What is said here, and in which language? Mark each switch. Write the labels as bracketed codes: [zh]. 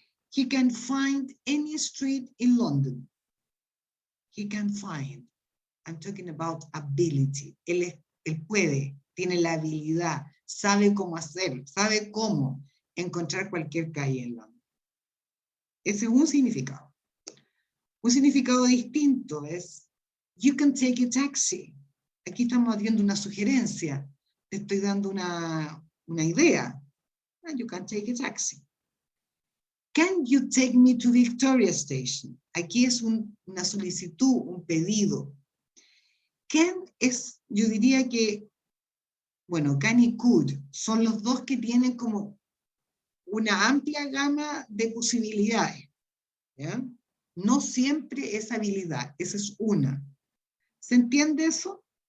[en] He can find any street in London. He can find. I'm talking about ability. [es] Él puede, tiene la habilidad, sabe cómo hacerlo, sabe cómo encontrar cualquier calle en London. Ese es un significado. Un significado distinto es [en] you can take a taxi. [es] Aquí estamos haciendo una sugerencia. Te estoy dando una idea. [en] You can take a taxi. Can you take me to Victoria Station? [es] Aquí es una solicitud, un pedido. Can es, yo diría que, bueno, can y could son los dos que tienen como una amplia gama de posibilidades. ¿Ya? No siempre es habilidad, esa es una. ¿Se entiende eso?